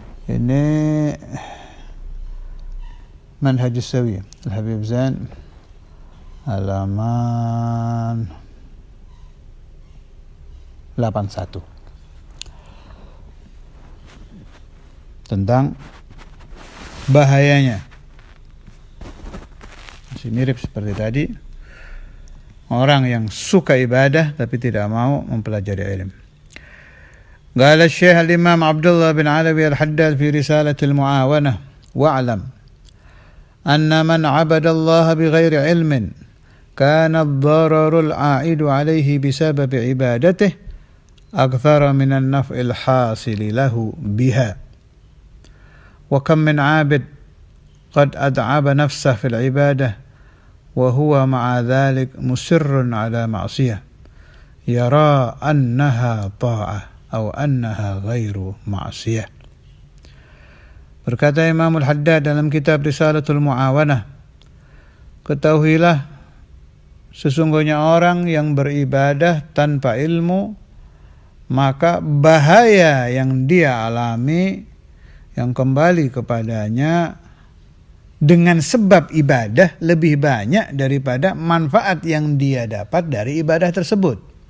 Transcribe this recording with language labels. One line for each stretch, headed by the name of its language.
Indonesian: Ini Manhajus Sawi Al-Habib Zain halaman 81 tentang bahayanya. Masih mirip seperti tadi. orang yang suka ibadah tapi tidak mau mempelajari ilmu.
Arabic: قال الشيخ الإمام عبد الله بن علوي الحداد في رسالة المعاونة واعلم أن من عبد الله بغير علم كان الضرر العائد عليه بسبب عبادته أكثر من النفع الحاصل له بها وكم من عابد قد أتعب نفسه في العبادة وهو مع ذلك مصر على معصية يرى أنها طاعة أو أنها غير معصية.
Indonesian: Berkata Imam Al-Haddad dalam kitab Risalatul Mu'awanah, ketahuilah sesungguhnya orang yang beribadah tanpa ilmu, maka bahaya yang dia alami yang kembali kepadanya dengan sebab ibadah lebih banyak daripada manfaat yang dia dapat dari ibadah tersebut.